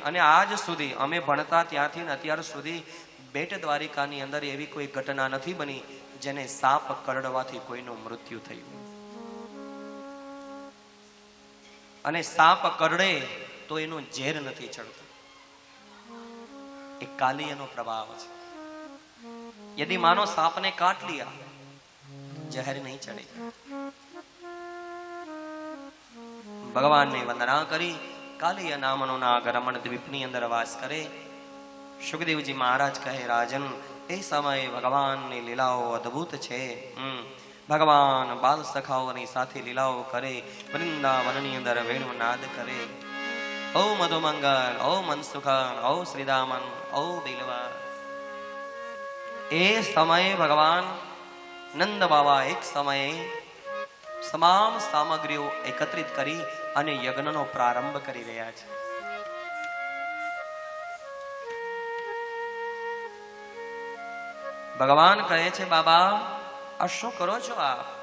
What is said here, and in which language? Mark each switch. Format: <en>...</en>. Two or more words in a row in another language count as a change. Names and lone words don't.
<gu>અને આજ સુધી અમે ભણતા ત્યાંથી અત્યાર સુધી બેટ દ્વારિકાની અંદર એવી કોઈ ઘટના નથી બની જેને સાપ કરડવાથી કોઈનું મૃત્યુ થયું. અને સાપ કરડે તો એનું ઝેર નથી ચડતું. એ કાલિયનો પ્રભાવ છે.</gu> <hi>यदि मानो सांप ने काट लिया, जहर नहीं चढ़ेगा.</hi> <gu>ભગવાન ને વંદના કરી. કાલિય નામનો નાગ રમણ દ્વીપની અંદર વાસ કરે. સુખદેવ જી મહારાજ કહે, રાજન એ સમય ભગવાન ને લીલાઓ અદ્ભુત છે. ભગવાન બાલ સખાઓની સાથે લીલાઓ કરે. વૃંદાવનની અંદર વેણુ નાદ કરે. ओ मधुमंगल, ओ मनसुखन, ओ श्रीदामन, ओ बिलवा. એ સમય ભગવાન નંદ બાબા એક સમય તમામ સામગ્રીઓ એકત્રિત કરી અને યજ્ઞનો પ્રારંભ કરી રહ્યા છે. ભગવાન કહે છે, બાબા આ શું કરો છો આપ?</gu>